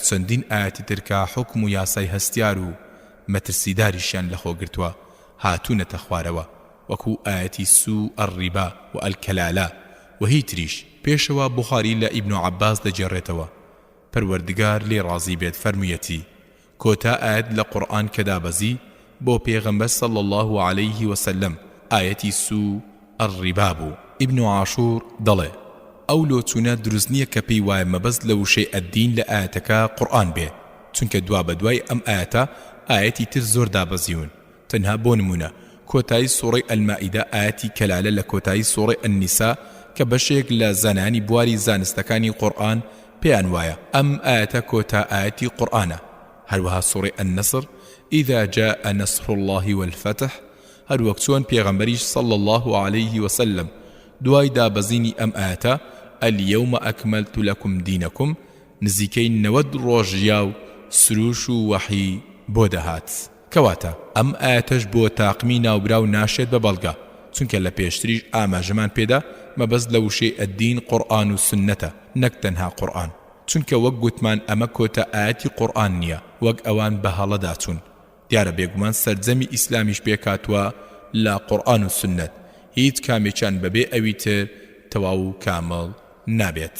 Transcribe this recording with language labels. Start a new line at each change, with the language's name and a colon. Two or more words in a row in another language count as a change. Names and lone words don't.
Central Kurdish: چەندین ئاەتی ترکا حکم و یاسای هەستیار و مەترسیداریشیان لەخۆ گرتووە هاتوونەتە خوارەوە وەکو ئاەتی
Arabic: سوء الربا
Central Kurdish: و الکەلالە و هی تریش پێشەوە بوخاری لە ئیبن عەباس دەجێڕێتەوە پەروەردگار لێ ڕازی بێت فەرموویەتی کۆتا ئاەت لە قورئان کە دابەزی بۆ پێغەمبەر
Arabic: صلی الله عليه وسلم
Central Kurdish: ئاەتی
Arabic: سوء الربا
Central Kurdish: بوو. ئیبن عاشور دەڵێ ئەو لۆچوونە دروست نییە کە پێی وایە مەبەست لە وشەی ئەددین لە ئاەتەکە قورئان بێ چونکە دوا بەدوای ئەم ئاەتە ئاەتی تر زۆر دابەزیون تەنها بۆ نمونە کۆتایی سوڕەی ئەلمائیدە ئاەتی کەلالە لە کۆتایی سوڕەی ئەننیسا کە بەشێک لە زەنانی بواری زانستەکانی قورئان پێیان وایە ئەم ئاەتە کۆتا ئاەتی قورئانە. هەروەها سوڕەی ئەننەسر
Arabic: ئیذا جاء نصر الله والفتح
Central Kurdish: هەروەک چۆن پێغەمبەریش
Arabic: صلی الله عليه وسلم
Central Kurdish: دوای دابەزینی ئەم ئاەتە
Arabic: اليوم أكملت لكم دينكم
Central Kurdish: نزیکەی 90 ڕۆژیا و سروش و وەحی بۆ دەهات کەواتە ئەم ئاەتەش بۆ تاقمی ناوبراو ناشێت بە بەڵگە چونکە لە پێشتریش ئاماژەمان پێدا مەبەست لە وشەی ئەددین قورئان و سنەتە نەک تەنها قورئان چونکە وەک گوتمان ئەمە کۆتە ئاەتی قورئان نییە وەک ئەوان بە هەڵەدا چوون دیارە بێگومان سەرجەمی ئیسلامیش پێکاتوە لە قورئان و سنەت هیچ کامێکیان بەبێ ئەوی تر تەواو و کامڵ نابێت.